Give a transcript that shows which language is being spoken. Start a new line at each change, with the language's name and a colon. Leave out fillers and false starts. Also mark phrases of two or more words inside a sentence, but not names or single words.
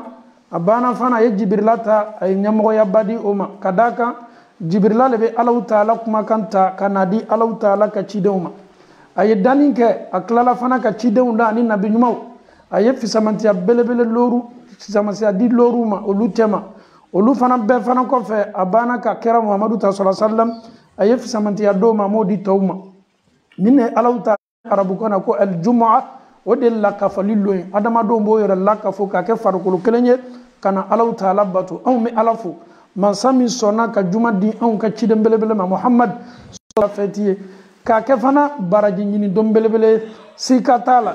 Bambara: a banna fana a ye jibirila ta a ye ɲɛmɔgɔyaba di o ma ka d'a kan Jibrila le bɛ Alahu Taala kumakan ta ka n'a di Alahu Taala ka cidenw ma. a ye danni kɛ a tilala fana ka cidenw da ani nabi ɲumanw. a ye fisamantiya belebele looru fisamantiya di looru ma olu cɛ ma. olu fana bɛɛ fana kɔfɛ a banna ka kɛra Muhamadu ta
Arabic: صلى الله عليه وسلم
Bambara: a ye fisamantiya dɔw ma m'o di tɔw ma. nin ne Alahu Taala arabukan na ko aljumu'a o de lakafali lo ye. adamadenw b'o yɛrɛ lakafo k'a kɛ farikolo kelen ye ka na Alahu Taala bato. anw bɛ Ala fo mansa min sɔnna ka juma di anw ka ciden belebele ma Muhammad sɔrɔ fɛti ye k'a kɛ fana baraji ɲini don belebele sika t'a la.